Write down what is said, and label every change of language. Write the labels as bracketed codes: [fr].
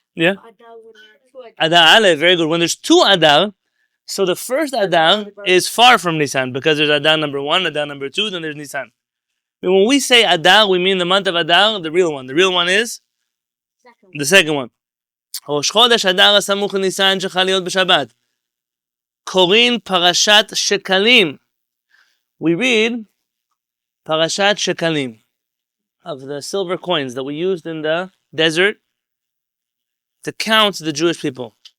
[en] Yeah. Adar when there are two Adar Aleph, very good. When there's two Adar, so the first Adar is far from Nisan because there's Adar number 1, Adar number 2, then there's Nisan. And when we say Adar, we mean the month of Adar, the real one. The real one is the second one. [he] ראש חודש אדר הסמוך לניסן שחל להיות בשבת. קוראים פרשת שקלים. [en] We read Parashat Shekalim, of the silver coins that we used in the desert to count the Jewish people.